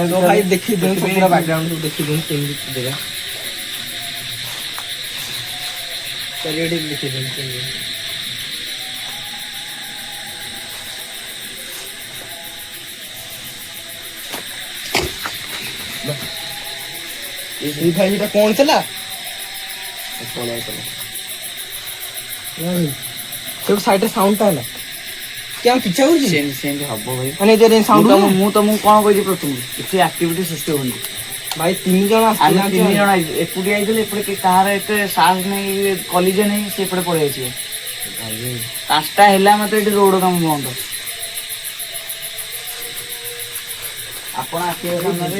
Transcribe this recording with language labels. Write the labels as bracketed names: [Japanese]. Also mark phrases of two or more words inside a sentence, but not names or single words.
[Odia] ତ ଭାଇ ଦେଖି ଦିଅନ୍ତୁ ପୁରା ବ୍ୟାକଗ୍ରାଉଣ୍ଡ ଦେଖି ଦିଅନ୍ତୁ କେମିତି ଜାଗା ଚାରିଆଡ଼େ ଦେଖି ଦିଅନ୍ତୁ କେମିତି ଏଇ ଭାଇ ଏଇଟା କଣ ଥିଲା ସେଠୁ ସାଇଡରେ ସାଉଣ୍ଡଟା ହେଲା [Hindi] क्या पिछा हो [Odia] ସେମିତି ହବ ଭାଇ ମାନେ ଯେ ସାଉଣ୍ଡ ମୁଁ ତମକୁ କଣ କହିଛି ପ୍ରଥମରୁ ଏଠି ଆକ୍ଟିଭିଟି ସୃଷ୍ଟି ହୁଅନ୍ତି ଭାଇ 3 ଜଣ ଆମେ 3 ଜଣ ଏକୁଟିଆ ଆଇଥିଲେ ଏପଟେ କାହାର ଏତେ ସାହସ ନାହିଁ କଲିଜା ନାହିଁ ସେ ଏପଟେ ପଳେଇ ଆସିବେ 5ଟା ହେଲା ମତେ ଏଠି ରୋଡ କାମ ବନ୍ଦ ଆପଣ ଆସିବେ ସାମ୍ନାରେ